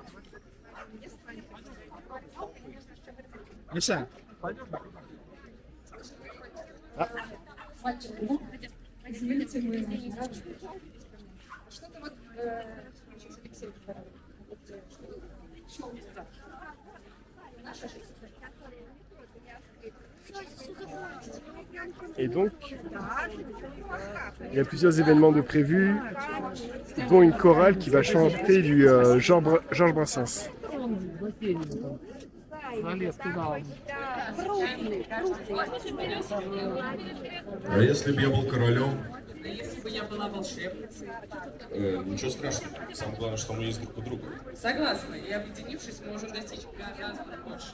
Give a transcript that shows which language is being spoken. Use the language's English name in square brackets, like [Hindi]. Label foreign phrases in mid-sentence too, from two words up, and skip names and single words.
[French] Ah, et donc, il y a plusieurs événements de prévus, dont une chorale qui va chanter du Georges Brassens. [Russian] А если бы я был королем, Если бы я была волшебницей. ничего страшного. Самое главное, что мы есть друг у друга. Согласна, и объединившись, мы можем достичь гораздо больше.